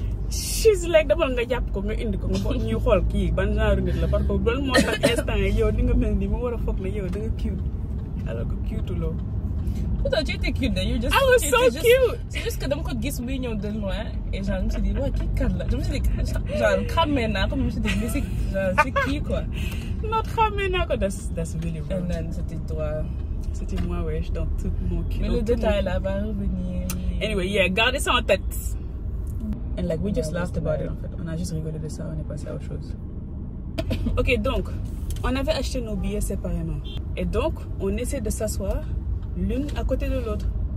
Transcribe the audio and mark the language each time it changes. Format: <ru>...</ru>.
<wo>She's like, demal nga jàpp ko nga indi ko nga ñuy xool kii ban genre nit la</wo> <fr>parce que</fr> <wo>ban moo tax instant yow di nga mel ni mu war a foog ne yow da nga cute</wo> <fr>alors que</fr> <wo>cute loo.</wo> <fr>Pourtant tu étais cute,</fr> <en>you just. I was so cute.</en> <fr>C'est juste que</fr> <wo>dama ko gis muy ñëw</wo> <fr>de loin et genre je me suis dit</fr> <wo>waa kii kan la.</wo> <fr>Je me suis dit genre</fr> <wo>xàmmee naa ko,</wo> <fr>je me suis dit mais c'est genre c'est qui quoi.</fr> <en>Not</en> <wo>xàmmee naa ko,</wo> <en>that's really weird. And then</en> <fr>c'était toi. C'était moi, wesh, dans tout mon cul. Mais le détail là va revenir.</fr> <en>Anyway, yeah,</en> <fr>gardez ça en tête.</fr> <en>And like we just laughed about it</en> <fr>en fait. On a juste rigolé de ça, on est passé à autre chose. Ok, donc, on avait acheté nos billets séparément. Et donc, on essaie de s'asseoir l'une à côté de l'autre.</fr>